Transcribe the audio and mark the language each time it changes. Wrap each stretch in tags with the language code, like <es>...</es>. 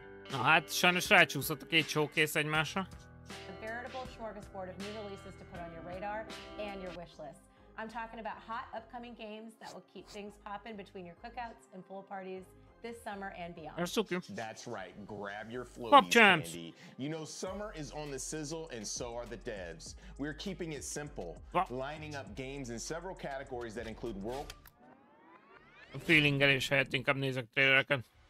<hu>Na hát, sajnos rácsúszott a két showkész egymásra.</hu> <en>A veritable smorgasbord of new releases to put on your radar and your wish list. I'm talking about hot upcoming games that will keep things popping between your cookouts and pool parties this summer and beyond. That's right. Grab your Pop floaties, champs. Candy. You know, summer is on the sizzle, and so are the devs. We're keeping it simple, lining up games in several categories that include world.</en> <hu>A feelingelés helyett inkább nézek trailereket.</hu>